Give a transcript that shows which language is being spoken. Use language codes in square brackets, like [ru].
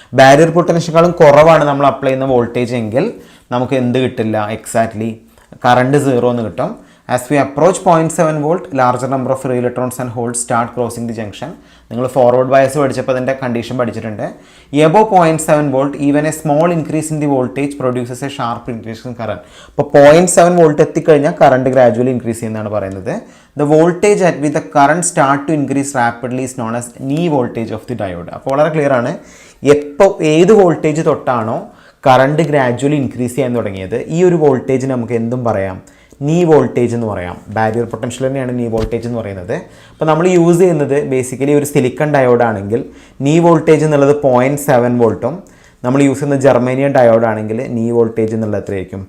[ml] Barrier പൊട്ടൻഷ്യലും കുറവാണ് നമ്മൾ apply ചെയ്യുന്ന വോൾട്ടേജ് എങ്കിൽ നമുക്ക് എന്ത് കിട്ടില്ല? എക്സാക്ട്ലി കറണ്ട് 0 എന്ന് കിട്ടും. [en] As we approach 0.7 volt, larger number of free electrons and holes start crossing the junction. [ml] നിങ്ങൾ ഫോർവേഡ് ബയസ് പഠിച്ചപ്പോൾ അതിൻ്റെ കണ്ടീഷൻ പഠിച്ചിട്ടുണ്ട്. [en] Above 0.7 volt, even a small increase in the voltage produces a sharp increase in current. [ml] അപ്പോൾ 0.7 volt എത്തിക്കഴിഞ്ഞാൽ current gradually increase ചെയ്യുന്നതാണ് പറയുന്നത്. [en] The voltage at which the current start to increase rapidly is known as knee voltage of the diode. [ml] അപ്പോൾ വളരെ clear ആണ്, എപ്പോൾ ഏത് voltage തൊട്ടാണോ current gradually increase ചെയ്യാൻ തുടങ്ങിയത്, ഈ ഒരു വോൾട്ടേജ് നമുക്ക് എന്തും പറയാം? നീ വോൾട്ടേജ് എന്ന് പറയാം. ബാരിയർ പൊട്ടൻഷ്യൽ തന്നെയാണ് നീ വോൾട്ടേജ് എന്ന് പറയുന്നത്. അപ്പോൾ നമ്മൾ യൂസ് ചെയ്യുന്നത് ബേസിക്കലി ഒരു സിലിക്കൺ ഡയോഡാണെങ്കിൽ നീ വോൾട്ടേജ് എന്നുള്ളത് 0.7 വോൾട്ടും, നമ്മൾ യൂസ് ചെയ്യുന്ന ജർമേനിയൻ ഡയോഡാണെങ്കിൽ നീ വോൾട്ടേജ് എന്നുള്ളത് എത്രയായിരിക്കും?